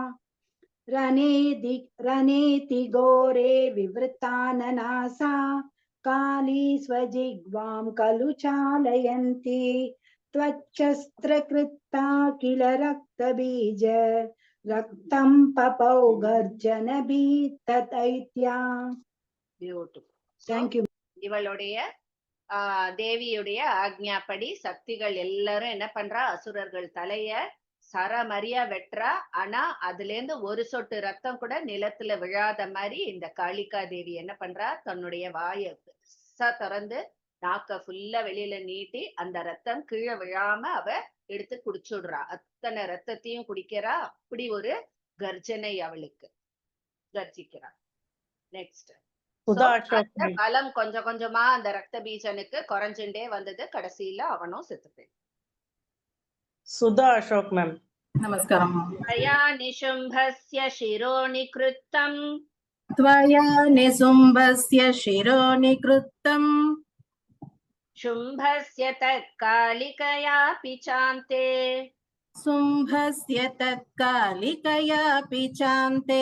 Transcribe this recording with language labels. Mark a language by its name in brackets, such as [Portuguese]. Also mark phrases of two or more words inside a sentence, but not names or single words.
[Sanskrit] रणेति घोरे विवृताननासा काली स्वजिह्वां खलु चालयन्ति त्वच्छस्त्रकृता किल रक्तबीज रक्तं पपौ गर्जनभीतदैत्या. [English] Thank you. [Tamil] இவளுடைய தேவியுடைய ஆக்ஞாப்படி சக்திகள் எல்லாரும் என்ன பண்றா, அசுரர்கள் தலைய சரமரியா வெட்டுறா. ஆனா அதுல இருந்து ஒரு சொட்டு ரத்தம் கூட நிலத்துல விழாத மாதிரி இந்த காளிகா தேவி என்ன பண்றா, தன்னுடைய வாயை திறந்து நாக்க ஃபுல்லா வெளியில நீட்டி அந்த ரத்தம் கீழே விழாம அவ எடுத்து குடிச்சுடுறா. அத்தனை ரத்தத்தையும் குடிக்கிறா. அப்படி ஒரு கர்ஜனை அவளுக்கு கர்ஜிக்கிறா. நெக்ஸ்ட் பலம் கொஞ்சம் கொஞ்சமா அந்த ரத்த பீஜனுக்கு குறைஞ்சுட்டே வந்தது. கடைசியில அவனும் செத்துட்டேன். சுதா அசோக் மேம். நமஸ்காரம். [Sanskrit] त्वया निशुम्भस्य शिरो निकृत्तम्. त्वया निशुम्भस्य शिरो निकृत्तम्. शुम्भस्य तत्कालिकयापि चान्ते. शुम्भस्य तत्कालिकयापि चान्ते.